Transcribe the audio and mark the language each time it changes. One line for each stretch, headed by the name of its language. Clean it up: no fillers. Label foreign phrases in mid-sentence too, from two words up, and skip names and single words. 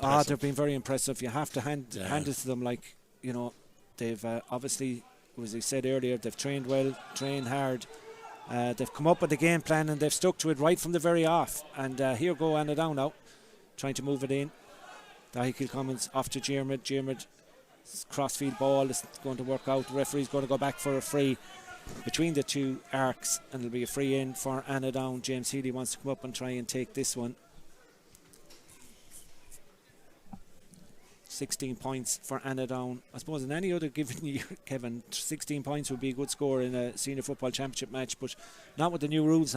English: They've been very impressive. You have to hand it to them. Like, you know, they've obviously, as I said earlier, they've trained well, trained hard. They've come up with a game plan and they've stuck to it right from the very off. And here go Annaghdown now, trying to move it in. Dahi Kilcommons off to Diarmid. Diarmid, crossfield ball is going to work out. The referee's going to go back for a free between the two arcs, and it'll be a free in for Annaghdown. James Healy wants to come up and try and take this one. 16 points for Annaghdown. I suppose in any other given year, Kevin, 16 points would be a good score in a senior football championship match, but not with the new rules now.